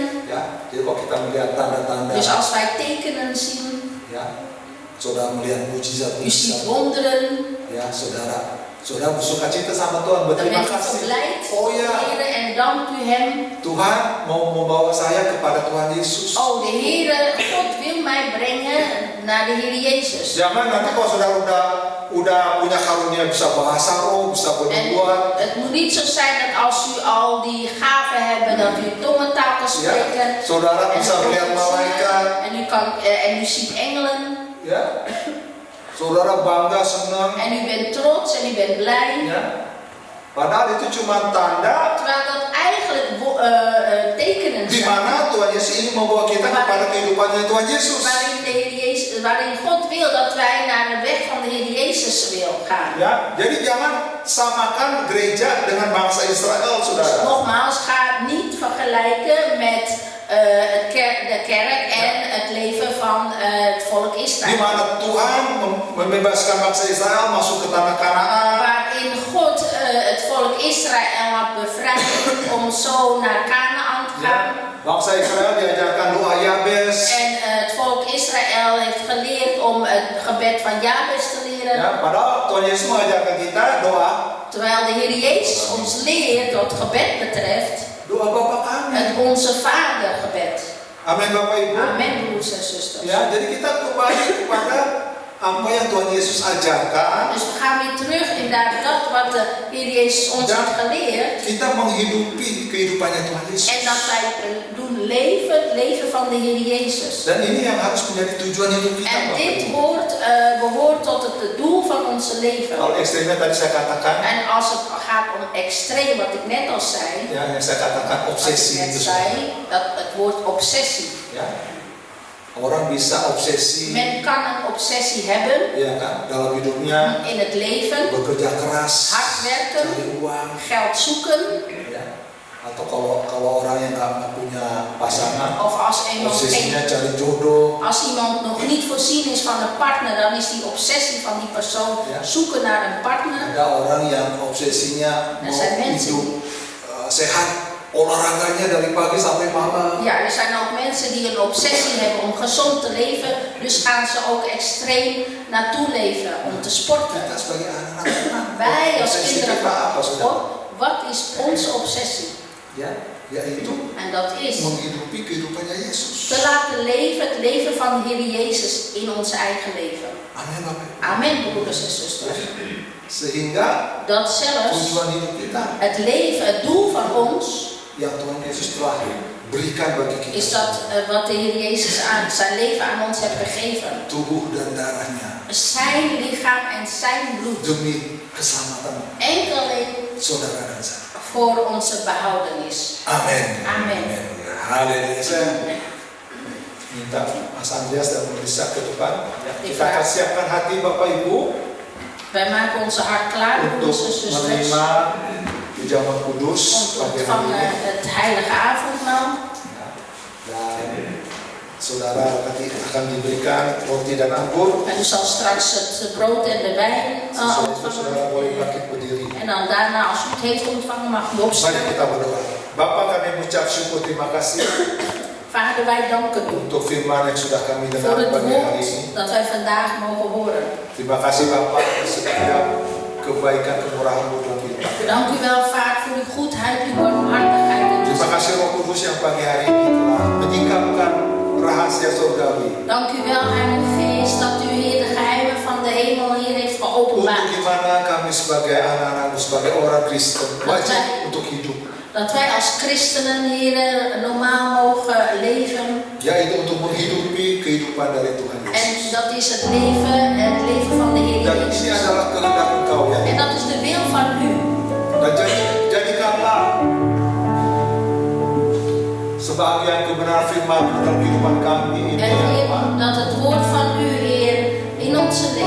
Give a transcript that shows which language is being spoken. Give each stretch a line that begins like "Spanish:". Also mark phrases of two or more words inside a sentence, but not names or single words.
Indonesian: ya. Jadi kalau kita melihat tanda-tanda,
Dutch: Dus als wij tekenen zien,
Indonesian: ya, saudara melihat
Dutch: u ziet
Indonesian: mujizat-mujizat,
Dutch: wonderen,
Indonesian: ya, saudara bersuka cita sama Tuhan, dan berterima
Dutch: bent u
Indonesian: kasih.
Dutch: verblijd,
Indonesian: Oh ya,
Dutch: Heer, en dankt u Hem.
Indonesian: Tuhan mau membawa saya kepada Tuhan Yesus.
Dutch: Oh, de Heer, God wil mij brengen naar de Heer Jezus.
Indonesian: Jangan nanti kalau saudara udah punya karunia bisa bahasa roh, bisa
Dutch: En
Indonesian: bernubuat,
Dutch: het moet niet zo zijn dat als u al die gaven hebt, dat u tongentaal kan spreken.
Indonesian: saudara bisa melihat malaikat,
Dutch: En u ziet engelen.
Indonesian: ya. Saudara bangga, senang,
Dutch: En u bent trots en u bent blij.
Indonesian: ya. Padahal itu cuma tanda
Dutch: Terwijl dat eigenlijk tekenen
Indonesian: di
Dutch: zijn.
Indonesian: mana Tuhan Yesus ingin membawa kita kepada kehidupannya Tuhan Yesus.
Dutch: Waarin God wil dat wij naar de weg van de Heer Jezus wil gaan.
Indonesian: Ya, jadi jangan samakan gereja dengan bangsa Israel, saudara.
Dutch: Nogmaals, ga het niet vergelijken met de kerk en het leven van het volk
Indonesian: Di
Dutch: Israël.
Indonesian: mana Tuhan membebaskan bangsa Israel masuk ke tanah Kanaan.
Dutch: Waarin God het volk Israël had bevrijd om zo naar Canaan te gaan.
Indonesian: Bangsa Israel diajarkan doa Yabes.
Dutch: En het volk Israël heeft geleerd om het gebed van Jabes te leren.
Indonesian: Ya, padahal Tuhan Yesus mengajarkan kita doa
Dutch: Terwijl de Heer Jezus ons leert wat gebed betreft,
Indonesian: doa Bapa kami.
Dutch: het Onze Vader gebed.
Indonesian: Amin, Bapak Ibu.
Dutch: Amen, broers en zusters.
Indonesian: Ya, jadi kita kembali kepada apa yang Tuhan Yesus ajarkan.
Dutch: Dus we gaan weer terug in dat wat de Heer Jezus ons heeft geleerd.
Indonesian: Kita menghidupi kehidupannya Tuhan Yesus.
Dutch: En dat wij doen het leven van de Heer Jezus.
Indonesian: Dan ini yang harus menjadi tujuan hidup kita,
Dutch: En
Indonesian: Bapak
Dutch: dit
Indonesian: Ibu.
Dutch: behoort tot het doel van onze leven.
Indonesian: Kalau ekstrimnya tadi saya katakan,
Dutch: En als het gaat om extreem, wat ik net al zei,
Indonesian: ya, yang saya katakan
Dutch: wat
Indonesian: obsesi
Dutch: ik net
Indonesian: itu.
Dutch: zei, dat het woord obsessie.
Indonesian: Ya. Orang bisa obsesi,
Dutch: Men kan een obsessie hebben
Indonesian: ya kan, dalam hidupnya
Dutch: in het leven,
Indonesian: bekerja keras,
Dutch: hard werken,
Indonesian: cari uang,
Dutch: geld zoeken,
Indonesian: ya. Atau kalau orang yang nggak punya pasangan,
Dutch: of als
Indonesian: obsesinya cari jodoh.
Dutch: als iemand nog niet voorzien is van een partner, dan is die obsessie van die persoon Ja. zoeken naar een partner.
Indonesian: Ada orang yang obsesinya
Dutch: Er
Indonesian: mau
Dutch: zijn mensen
Indonesian: hidup sehat, olahraganya dari pagi sampai malam.
Dutch: Ja, er zijn ook mensen die een obsessie hebben om gezond te leven, dus gaan ze ook extreem naartoe leven om te sporten.
Indonesian: Kita sebagai anak-anak,
Dutch: Wij als
Indonesian: obsesi
Dutch: kinderen
Indonesian: kita apa,
Dutch: van
Indonesian: saudara?
Dutch: God, wat is onze obsessie?
Indonesian: Ya, yaitu
Dutch: En dat is
Indonesian: menghidupi kehidupannya Yesus.
Dutch: te laten leven het leven van de Heer Jezus in ons eigen leven.
Indonesian: Amin, Bapak.
Dutch: Amen, broeders en zusters.
Indonesian: Sehingga
Dutch: Dat zelfs
Indonesian: tujuan hidup kita
Dutch: het leven, het doel van ons,
Indonesian: yang Tuhan Yesus telah berikan bagi kita,
Dutch: is dat wat de Heer Jezus zijn leven aan ons heeft gegeven.
Indonesian: tubuh dan darahnya,
Dutch: Zijn lichaam en zijn bloed.
Indonesian: demi keselamatan
Dutch: Enkel alleen
Indonesian: saudara dan saya.
Dutch: voor onze behoudenis.
Indonesian: Amin. Amin. Haleluya. Saya minta Mas Andreas dan Melissa ke depan. Ya, kita akan siapkan hati Bapak Ibu
Dutch: Wij maken onze hart klaar,
Indonesian: untuk
Dutch: broeders en zusters,
Indonesian: menerima perjamuan kudus
Dutch: om te
Indonesian: pagi hari
Dutch: ontvangen
Indonesian: ini.
Dutch: het heilige avondmaal.
Indonesian: Dan saudara nanti akan diberikan roti dan anggur.
Dutch: En u zal straks het brood en de wijn
Indonesian: Sesudah itu
Dutch: ontvangen.
Indonesian: saudara boleh bangkit berdiri.
Dutch: En dan daarna, als u het heeft ontvangen, mag u
Indonesian: Mari
Dutch: opstaan.
Indonesian: kita berdoa. Bapa, kami mengucap syukur, terima kasih
Dutch: Vader, wij danken u
Indonesian: untuk firman yang sudah kami
Dutch: voor
Indonesian: dengar
Dutch: het
Indonesian: pagi hari
Dutch: woord
Indonesian: ini.
Dutch: dat wij vandaag mogen horen.
Indonesian: Terima kasih Bapak atas setiap kebaikan kemurahan-Mu dalam hidup kami.
Dutch: Dank u wel, Vader, voor uw goedheid, uw barmhartigheid. En
Indonesian: Terima
Dutch: uw
Indonesian: kasih Roh Kudus yang pagi hari ini telah menyingkapkan rahasia surgawi
Dutch: Dank u wel, Heilige Geest, dat u hier de geheimen van de hemel hier heeft
Indonesian: untuk
Dutch: geopenbaard.
Indonesian: di mana kami sebagai anak-anak-Mu, sebagai orang Kristen wajib untuk hidup,
Dutch: Dat wij als christenen hier normaal mogen leven.
Indonesian: yaitu untuk menghidupi kehidupan dari Tuhan
Dutch: En
Indonesian: Yesus.
Dutch: dat is het leven van de Heer
Indonesian: Dan ini
Dutch: Jezus.
Indonesian: adalah kehendak Engkau ya.
Dutch: En dat is de wil van u.
Indonesian: Dan jadikanlah sebagian kebenaran firman dalam kehidupan kami ini
Dutch: En
Indonesian: ya
Dutch: Heer,
Indonesian: Pak,
Dutch: dat het woord van u, Heer, in onze leven